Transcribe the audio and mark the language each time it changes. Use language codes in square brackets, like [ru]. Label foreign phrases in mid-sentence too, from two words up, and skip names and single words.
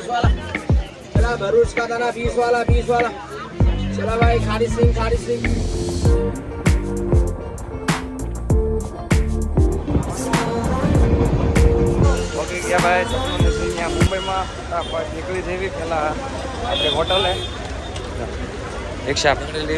[hi] वाला चला भरूच का दाना 20 वाला चला भाई खारी सिंह [gu] ઓકે ગયા ભાઈ. અહીંયા મુંબઈમાં ફટાફટ નીકળી જવી. પહેલાં આપણે હોટલે રિક્ષા પકડેલી.